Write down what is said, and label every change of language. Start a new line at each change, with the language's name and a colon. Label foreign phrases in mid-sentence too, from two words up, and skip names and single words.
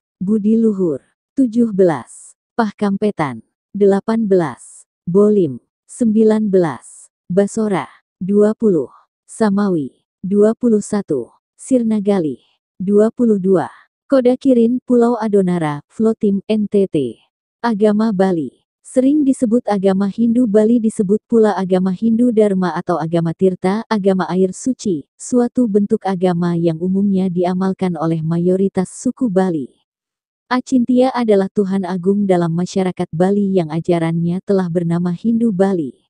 Indonesian: Budi Luhur. 17. Pahkampetan. 18. Bolim. 19. Basora. 20. Samawi. 21. Sirnagali. 22. Kodakirin, Pulau Adonara, Flotim, NTT. Agama Bali. Sering disebut agama Hindu Bali disebut pula agama Hindu Dharma atau agama Tirta, agama air suci, suatu bentuk agama yang umumnya diamalkan oleh mayoritas suku Bali. Acintya adalah Tuhan Agung dalam masyarakat Bali yang ajarannya telah bernama Hindu Bali.